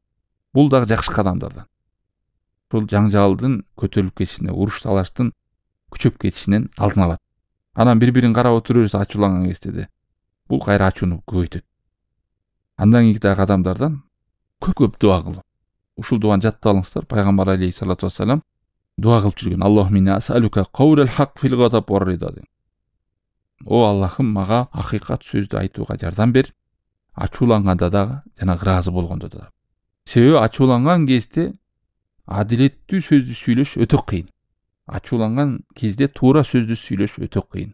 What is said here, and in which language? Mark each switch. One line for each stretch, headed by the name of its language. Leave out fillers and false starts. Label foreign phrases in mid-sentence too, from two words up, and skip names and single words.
Kyrgyz: Бул дагы жакшы кадамдардан. Ошол жаңжалдын көтөрүлүп кетишине, уруш талаштын күчөп кетишинен алдын алат. Анан бири-бирин карап отура берсе ачууланган кезде бул кайра ачууну көбөйтөт. Андан кийинки дагы кадамдардан көп дуа кылуу. Ушул дуаны жаттап алыңыздар. Пайгамбар
Arabic: عليه الصلاة والسلام
Kyrgyz: дуа кылып жүргөн.
Arabic: اللهم إنا أسألك قول الحق في الغضب والرضا.
Kyrgyz: О Аллахым, мага акыйкат сөздү айтууга жардам бер. Ачууланганда дагы жана ыраазы болгондо да. Себеби ачууланган кезде адилеттүү сөздү сүйлөш өтө кыйын. Ачууланган кезде туура сөздү сүйлөш өтө кыйын.